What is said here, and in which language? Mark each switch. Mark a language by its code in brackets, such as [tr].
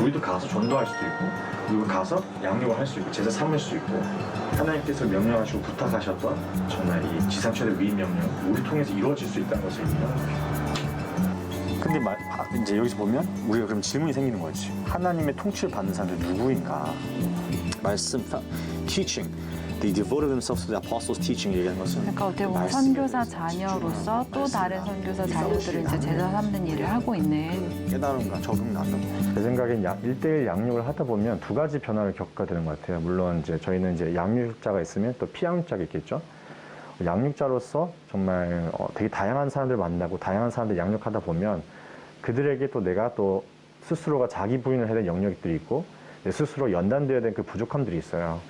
[ko] 우리도 가서 전도할 수도 있고 그리고 가서 양육을 할 수 있고 제자 삼을 수 있고 하나님께서 명령하시고 부탁하셨던 정말 이 지상 최대 위임 명령 우리 통해서 이루어질 수 있다는 것을 얘기하는 거야. 근데 이제 여기서 보면 우리가 그럼 질문이 생기는 거지. 하나님의 통치를 받는 사람들 누구인가? 말씀, [en] teaching. They devoted themselves to the apostles' teaching [ko] 얘기하는 것은 그러니까 어떻게 보면 선교사 자녀로서 또 다른 선교사 자녀들을 이제 제자 삼는 일을 하고 있는 깨달음과 적응하는. 제 생각엔 1대1 양육을 하다 보면 두 가지 변화를 겪게 되는 것 같아요. 물론 이제 저희는 이제 양육자가 있으면 또 피양육자가 있겠죠. 양육자로서 정말 되게 다양한 사람들 만나고 다양한 사람들 양육하다 보면 그들에게 또 내가 또 스스로가 자기 부인을 해야 되는 영역들이 있고 내 스스로 연단되어야 되는 그 부족함들이 있어요.